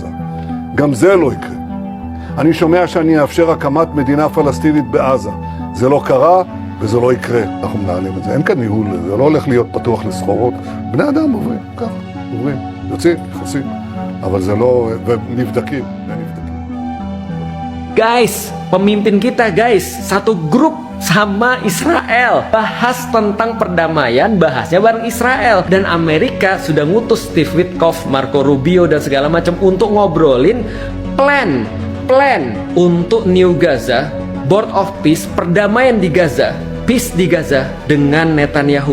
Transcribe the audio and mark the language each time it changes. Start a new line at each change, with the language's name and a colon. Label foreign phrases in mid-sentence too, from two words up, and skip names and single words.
Hebrew: גם זה לא יקרה. אני שומע שאני אאפשר הקמת מדינה פלסטינית בעזה. זה לא קרה וזה לא יקרה. אנחנו מנהלים את זה. אין כאן ניהול, זה לא הולך להיות פתוח לסחורות. בני אדם עוברים, ככה, עוברים. יוצאים, נכנסים. אבל זה לא... ונבדקים.
Indonesian: Guys, pemimpin kita guys, satu grup sama Israel, bahas tentang perdamaian, bahasnya bareng Israel. Dan Amerika sudah ngutus Steve Witkoff, Marco Rubio, dan segala macam untuk ngobrolin plan untuk New Gaza, Board of Peace, perdamaian di Gaza, peace di Gaza dengan Netanyahu.